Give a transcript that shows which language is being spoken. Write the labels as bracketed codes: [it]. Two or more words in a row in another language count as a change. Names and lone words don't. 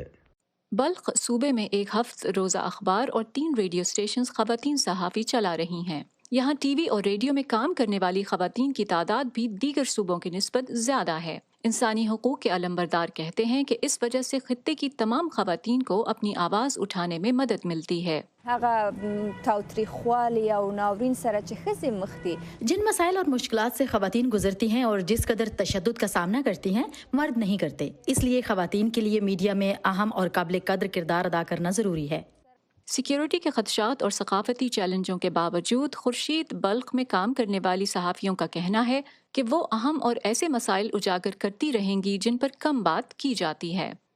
[ur] بلخ صوبے میں ایک ہفت روزہ اخبار اور 3 ریڈیو اسٹیشنز خواتین صحافی چلا رہی ہیں۔ یہاں ٹی وی اور ریڈیو میں کام کرنے والی خواتین کی تعداد بھی دیگر صوبوں کی نسبت زیادہ ہے۔ انسانی حقوق کے علمبردار کہتے ہیں کہ اس وجہ سے خطے کی تمام خواتین کو اپنی آواز اٹھانے میں مدد ملتی ہے۔ [ps] هغه تاوتریخوالی او ناورین سره چې ښځې مخ دي [ur] جن مسائل اور مشکلات سے خواتین گزرتی ہیں اور جس قدر تشدد کا سامنا کرتی ہیں مرد نہیں کرتے، اس لیے خواتین کے لیے میڈیا میں اہم اور قابل قدر کردار ادا کرنا ضروری ہے۔ سیکیورٹی کے خدشات اور ثقافتی چیلنجوں کے باوجود خورشید بلخ میں کام کرنے والی صحافیوں کا کہنا ہے کہ وہ اہم اور ایسے مسائل اجاگر کرتی رہیں گی جن پر کم بات کی جاتی ہے۔